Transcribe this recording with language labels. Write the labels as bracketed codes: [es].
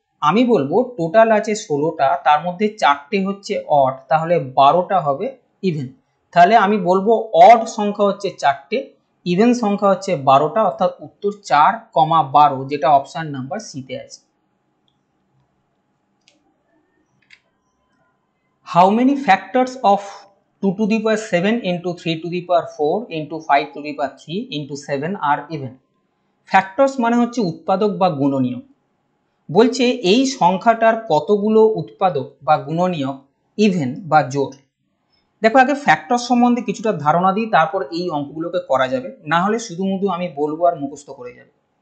[bn] আমি বলবো টোটাল আছে 16টা, তার মধ্যে 4টে হচ্ছে অড, তাহলে 12টা হবে ইভেন। তাহলে আমি বলবো অড সংখ্যা হচ্ছে 4টে, ইভেন সংখ্যা হচ্ছে 12টা, অর্থাৎ উত্তর 4, 12, যেটা অপশন নাম্বার সি-তে আছে। [en] How many factors of 2 to the power 7 into 3 to the power 4 into 5 to the power 3 into 7 are even? [bn] Factors মানে হচ্ছে উৎপাদক বা গুণনীয়। বলছে এই সংখ্যাটার কতগুলো উৎপাদক বা গুণনীয় ইভেন বা জোড়। দেখো আগে ফ্যাক্টর সম্বন্ধে কিছুটা ধারণা দিই, তারপর এই অঙ্কগুলোকে করা যাবে, না হলে শুধু আমি বলবো আর মুখস্থ করে যাবে।